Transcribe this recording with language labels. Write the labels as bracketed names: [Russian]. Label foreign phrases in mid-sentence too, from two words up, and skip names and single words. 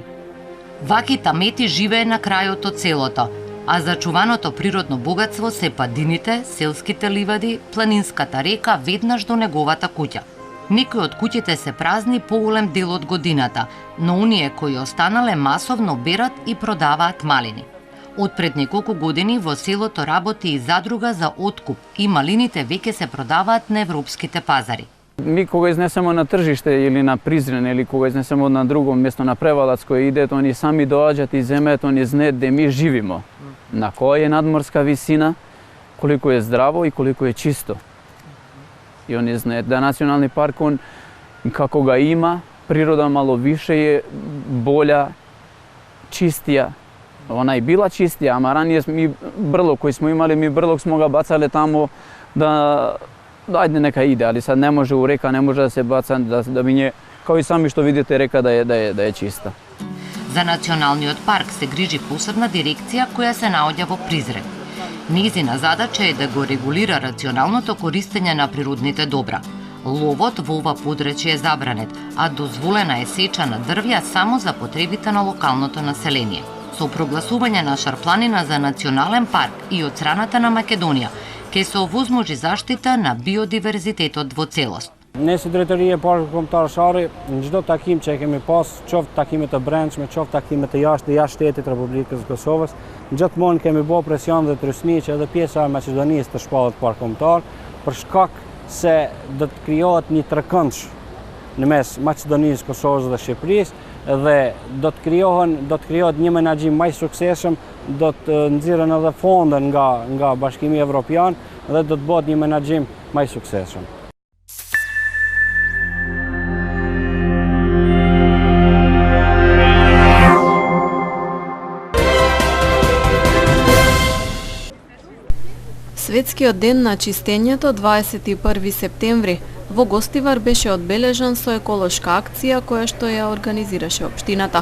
[Macedonian] Ваки тамети живее на крајот од селото, а зачуваното природно богатство се падините, селските ливади, планинската река веднаш до неговата куќа. Некои од куќите се празни поголем дел од годината, но оние кои останале масовно берат и продаваат малини. Од пред неколку години во селото работи и задруга за откуп и малините веќе се продаваат на европските пазари. [Serbian] Mi koga iznesemo na tržište ili na Prizren ili koga iznesemo na drugo mjesto, na Prevalac koji ide, oni sami dođat i zemet, oni zne gde mi živimo. Na koja je nadmorska visina, koliko je zdravo i koliko je čisto. I oni zne da nacionalni park, on kako ga ima, priroda malo više je bolja, čistija. Ona je bila čistija, a ranije mi brlog koji smo imali, mi brlog smo ga bacali tamo da ajde neka ide, ali sad ne može u reka, ne može da se baca, da bi nje, kao i sami što vidite, reka da je čista. [Macedonian] За националниот парк се грижи посебна дирекција која се наоѓа во Призрен. Нејзина задача е да го регулира рационалното користење на природните добра. Ловот во ова подрачје е забранет, а дозволена е сеча на дрвја само за потребите на локалното население. Со прогласување на Шар планина за национален парк и од страната на Македонија, ќе се овозможи заштита на биодиверзитетот во целост. [Albanian] Ne si drejtoria e Parkut Kombëtar Shari, në çdo takim që kemi pas, qoftë takimet e brendshme, qoftë takimet e jashtë shtetit Republikës së Kosovës, gjithmonë kemi bërë presion dhe trysni që edhe pjesa e Maqedonisë të shpallet Park Kombëtar, për shkak se do të krijohet një trekëndsh në mes Maqedonisë, Kosovës dhe Shqipërisë dhe do të krijohet një menaxhim më i suksesshëm, do të nxirren edhe fonde nga Bashkimi Evropian dhe do të bëhet një menaxhim më i suksesshëm. [Macedonian] Светскиот ден на чистењето 21 септември во Гостивар беше одбележан со еколошка акција која што ја организираше општината.